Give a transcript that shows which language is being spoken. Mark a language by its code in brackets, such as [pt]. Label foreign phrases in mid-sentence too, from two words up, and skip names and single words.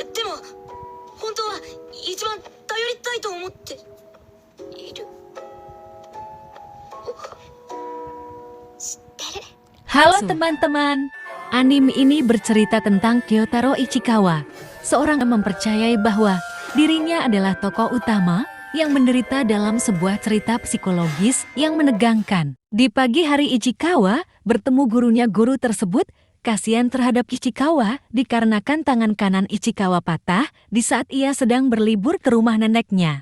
[ja] 本当は一番頼りたいと思っている。知ってる。 [id] Halo teman-teman, anime ini bercerita tentang Kyotaro Ichikawa, seorang yang mempercayai bahwa dirinya adalah tokoh utama yang menderita dalam sebuah cerita psikologis yang menegangkan. Di pagi hari Ichikawa bertemu gurunya. Guru tersebut kasihan terhadap Ichikawa dikarenakan tangan kanan Ichikawa patah di saat ia sedang berlibur ke rumah neneknya.